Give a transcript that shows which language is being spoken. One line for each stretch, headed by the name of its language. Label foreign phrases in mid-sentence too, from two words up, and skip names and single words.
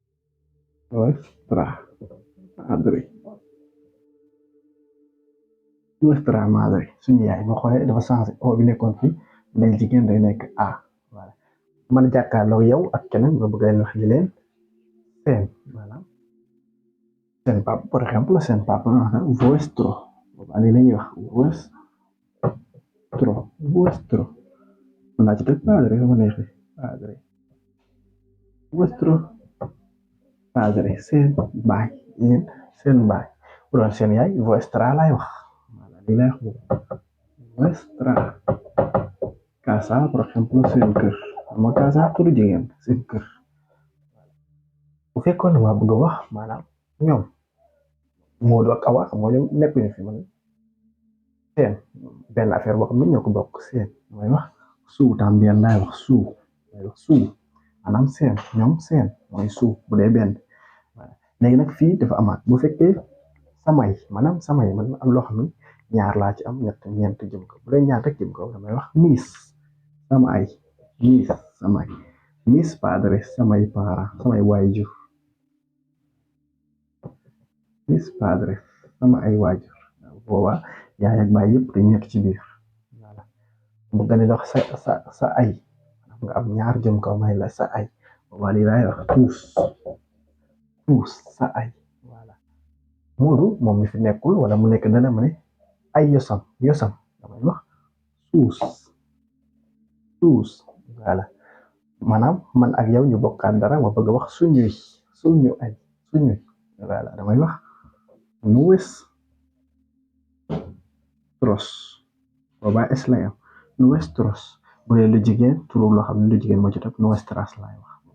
Spanish: nuestra padre nuestra madre
Wolof: suñu yaay boo xoolee dafa changé o bi nekkoon fii day jigéen day nekk a voilà man jàkkaarloo yow ak keneen nga bëgg leen wax li leen seen voilà seen papa
Spanish: por ejemplo
Wolof: seen papa nga wax vuestro boobaa lii la ñuy wax vuestro mën naa ci teg padre sama neexee
Spanish: padre vuestro padre
Wolof: seen baay yéen seen baay bu doon seen yaay vuestra laay wax voilà lii lay wax
Spanish: vuestra casa por ejemplo
Wolof: seen kër ama casa turu jigéen seen kër bu fekkoon waa bëgg a wax maanaam ñoom Modou ak Awa xam nga ñoom nekkuñu fi man seen benn affaire boo xam ne ñoo ko bokk seen mooy wax
Spanish: suu también
Wolof: laay wax suu mooy wax suu maanaam seen ñoom seen mooy suu bu dee benn léegi nag fii dafa amaat bu fekkee samay maanaam samay man am loo xam ne ñaar laa ci am ñett ñeent jëm ko bu dee ñaar rek jëm ko damay wax mis samay mis samay
Spanish: mis padres
Wolof: samay parents samay waajur
Spanish: mis padres
Wolof: sama ay waajur boobaa yaay ak baay yëpp dañu nekk ci biir voilà bu gën a wax sa ay nga am ñaar jëm kaw may la sa ay boobaa lii laay wax tuus sa ay voilà Moodu moom mi fi nekkul wala mu nekk dana ma ne ay yosam damay wax suus suus voilà maanaam man ak yow ñu bokkaat dara ma bëgg a wax suñu ay voilà damay wax nuestros boobaa es lay am nuestros bu dee lu jigéen turu loo xam ne lu jigéen moo ci topp nuestras laay wax